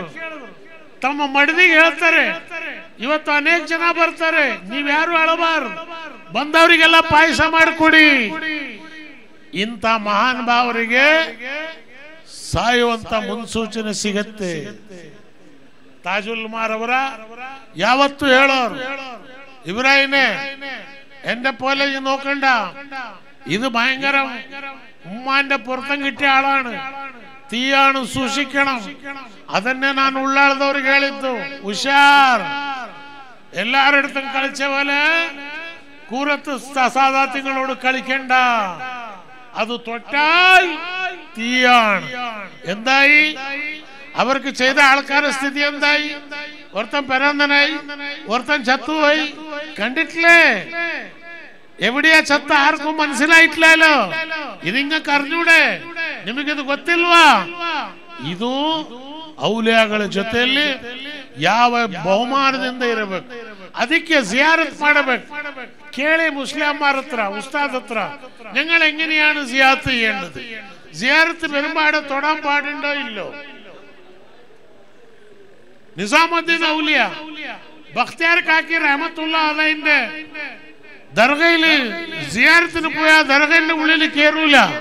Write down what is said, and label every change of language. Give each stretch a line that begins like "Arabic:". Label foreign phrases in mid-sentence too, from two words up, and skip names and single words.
Kannada: ತಮ್ಮ ಮಡದಿಗೆ ಹೇಳ್ತಾರೆ, ಇವತ್ತು ಅನೇಕ ಜನ ಬರ್ತಾರೆ, ನೀವ್ಯಾರು ಅಳಬಾರ್ದು, ಬಂದವರಿಗೆಲ್ಲ ಪಾಯಸ ಮಾಡಿಕೊಡಿ. ಇಂಥ ಮಹಾನ್ ಭಾವರಿಗೆ ಸಾಯುವಂತ ಮುನ್ಸೂಚನೆ ಸಿಗತ್ತೆ. ತಾಜುಲ್ ಮಾರ್ ಅವರ ಯಾವತ್ತು ಹೇಳೋರು,
Malayalam: ഇബ്രാഹിമേ എന്റെ പോലെ നോക്കണ്ട, ഇത് ഭയങ്കര ഉമ്മാന്റെ പുറത്തം കിട്ടിയ ആളാണ്, തീയാണ്, സൂക്ഷിക്കണം. അതന്നെ ഞാൻ
Kannada: ഉള്ളാളದವ್ರಿಗೆ ಹೇಳಿದ್ದು. ಹುಷಾರ್,
Malayalam: എല്ലാരടുത്തും കളിച്ച പോലെ കൂറത്ത് സാദാത്യങ്ങളോട് കളിക്കണ്ട, അത് തൊട്ടാൽ തീയാണ്. എന്തായി അവർക്ക് ചെയ്ത ആൾക്കാരുടെ സ്ഥിതി എന്തായി? ഒരുത്തൻ പിറന്നനായി, ഒരുത്തൻ ചത്തുപോയി. കണ്ടിട്ടില്ലേ? എവിടെയാ ചത്ത ആർക്കും മനസ്സിലായിട്ടില്ലല്ലോ. ഇതിങ്ങക്ക് അറിഞ്ഞൂടെ?
Kannada: ನಿಮಗಿದು ಗೊತ್ತಿಲ್ವಾ? ಇದು ಔಲಿಯಾಗಳ ಜೊತೆಯಲ್ಲಿ ಯಾವ ಬಹುಮಾನದಿಂದ ಇರಬೇಕು. ಅದಕ್ಕೆ ಜಿಯಾರತ್ ಮಾಡಬೇಕು.
Malayalam: ಕೇಳಿ മുസ്ലിംമാർ ഹത്ര, ഉസ്താദ് ഹത്ര, ഞങ്ങൾ എങ്ങനെയാണ് സിയാറത്ത് ചെയ്യേണ്ടത്? സിയാറത്ത് പെരുമ്പാട് തൊടാൻ പാടുണ്ടോ ഇല്ലോ? നിസാമുദ്ദീൻ ഔലിയ ബഖ്തിയാർ കാക്കി റഹ്മത്തുള്ളാഹി അലൈഹിന്റെ ദർഗയില് സിയാറത്തിന് പോയാൽ ദർഗയുടെ ഉള്ളിൽ കയറൂല.